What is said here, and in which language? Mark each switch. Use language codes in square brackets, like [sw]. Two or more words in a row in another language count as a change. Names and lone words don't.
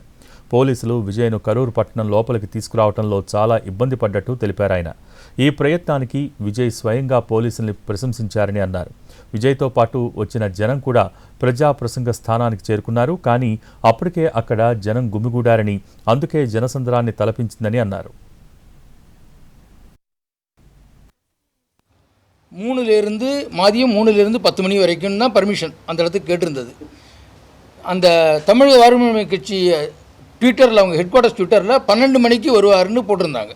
[te] పోలీసులు విజయ్ను కరూరు పట్టణం లోపలికి తీసుకురావడంలో చాలా ఇబ్బంది పడ్డట్టు తెలిపారాయన. ఈ ప్రయత్నానికి విజయ్ స్వయంగా పోలీసుల్ని ప్రశంసించారని అన్నారు. విజయ్తో పాటు వచ్చిన జనం కూడా ప్రజా ప్రసంగ స్థానానికి చేరుకున్నారు. కానీ అప్పటికే అక్కడ జనం గుమిగూడారని, అందుకే జనసంద్రాన్ని తలపించిందని అన్నారు. [ta] 3லிருந்து மதியம் 3லிருந்து 10 மணி வரைக்கும் தான் பர்மிஷன் அந்த இடத்துக்கு கேட்டிருந்தது. அந்த தமிழக வாழ்வுரிமை கட்சி ட்விட்டரில், அவங்க ஹெட் குவார்ட்டர்ஸ் ட்விட்டரில் 12 மணிக்கு வருவாருன்னு போட்டிருந்தாங்க.